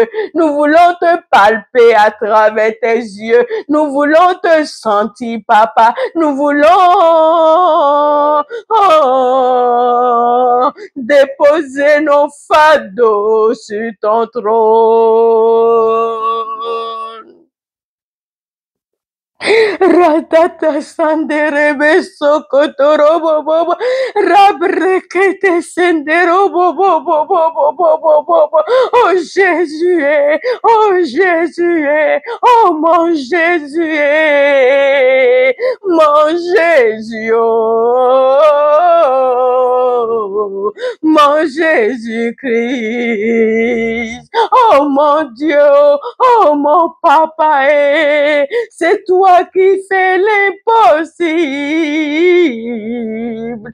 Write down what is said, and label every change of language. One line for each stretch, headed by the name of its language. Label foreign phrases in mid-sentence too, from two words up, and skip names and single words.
French: Nous voulons te palper à travers tes yeux. Nous voulons te sentir, papa. Nous voulons déposer nos fardeaux sur ton trône. Ratata sandere sokotoro bobo rabrekete sendero bobo bobo. Oh Jésus, oh Jésus, oh mon Jésus, mon Jésus, oh mon Jésus-Christ, oh mon Dieu, oh mon papa, c'est toi qui fais l'impossible.